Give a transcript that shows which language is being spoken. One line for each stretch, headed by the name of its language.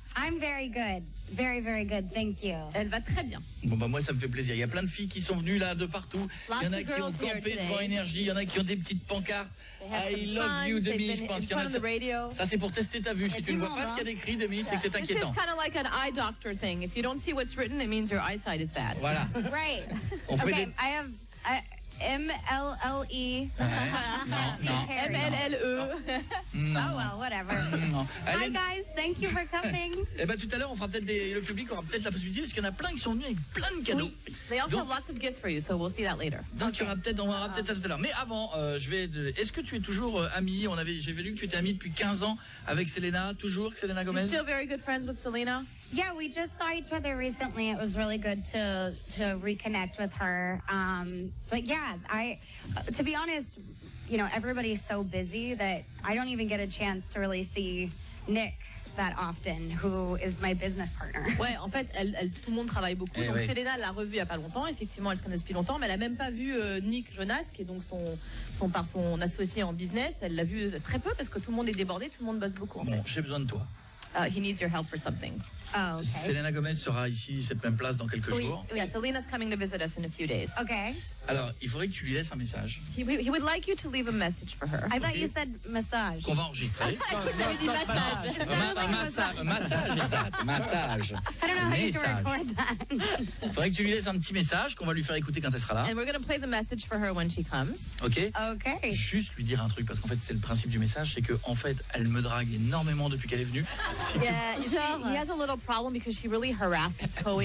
English: I'm very good. Very, very good. Thank you.
French: Elle va très bien. Bon, bah moi, ça me fait plaisir. Il y a plein de filles qui sont venues là de partout. Il y en a qui ont campé devant Énergie, il y en a qui ont des petites pancartes.
English: I love you, Demi.
French: Je pense qu'il y en a. Ça, c'est pour tester ta vue. Si tu ne vois pas ce qu'il y a d'écrit, Demi, c'est que c'est inquiétant.
English: This is kind of like an eye doctor thing. If you don't see what's written, it means your eyesight is bad.
French: Voilà.
English: Right.
French: On fait
English: Okay,
French: des...
English: I have M-L-L-E.
French: Non.
English: M-L-L-E.
French: Non.
English: Oh, well, whatever.
French: Non.
English: Hi, guys. Thank you for coming.
French: Eh ben tout à l'heure, on fera peut-être le public aura peut-être la possibilité parce qu'il y en a plein qui sont venus avec plein de cadeaux.
English: They also have lots of gifts for you, so we'll see that later.
French: Donc on verra peut-être tout à l'heure. Mais avant, est-ce que tu es toujours amie? J'ai vu que tu étais amie depuis 15 ans avec Selena, toujours Selena Gomez.
English: You're still very good friends with Selena? Yeah, we just saw each other recently. It was really good to reconnect with her. But yeah, to be honest, you know, everybody's so busy that I don't even get a chance to really see Nick that often, who is my business partner.
French: Ouais, en fait, tout le monde travaille beaucoup. Donc oui. Selena l'a revue il n'y a pas longtemps. Effectivement, elle se connaît depuis longtemps, mais elle n'a même pas vu Nick Jonas, qui est donc son associé en business. Elle l'a vu très peu parce que tout le monde est débordé, tout le monde bosse beaucoup. En Bon, fait. j'ai besoin de toi.
English: He needs your help for something. Oh, okay.
French: Selena Gomez sera ici, cette même place, dans quelques jours.
English: Yeah, Selena's coming to visit us in a few days. Okay.
French: Alors, il faudrait que tu lui laisses un message
English: He would like you to leave a message for her. I thought you said massage.
French: qu'on va enregistrer. J'ai dit massage. Massage, exact. Massage.
English: I don't know how you
French: Message.
English: record that.
French: Il faudrait que tu lui laisses un petit message qu'on va lui faire écouter quand elle sera là.
English: And we're going to play the message for her when she comes.
French: Ok?
English: Okay.
French: Juste lui dire un truc, parce qu'en fait, c'est le principe du message, c'est que en fait, elle me drague énormément depuis qu'elle est venue. Si tu-
English: Yeah, you see, he has a little problem because she really harasses Chloe.